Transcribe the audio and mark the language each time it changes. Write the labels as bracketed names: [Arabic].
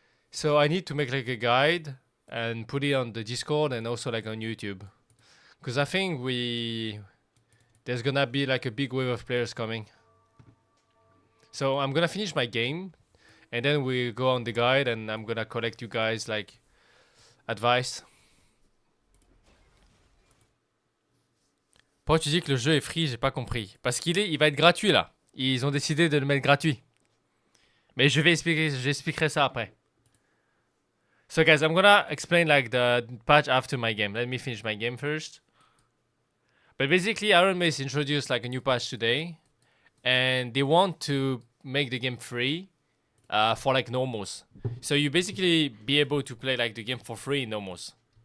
[English] So I need to make like a guide and put it on the Discord and also like on YouTube. Cause I think there's gonna be like a big wave of players coming. So I'm gonna finish my game and then we go on the guide and I'm gonna collect you guys like advice. [French] Pourquoi tu dis que le jeu est free? J'ai pas compris. Parce il va être gratuit là. Ils ont décidé de le mettre gratuit. Mais j'expliquerai ça après. [English] So guys, I'm gonna explain like the patch after my game. Let me finish my game first. But basically, Iron Mace introduced like a new patch today, and they want to make the game free for like normals. So you basically be able to play like the game for free in normals.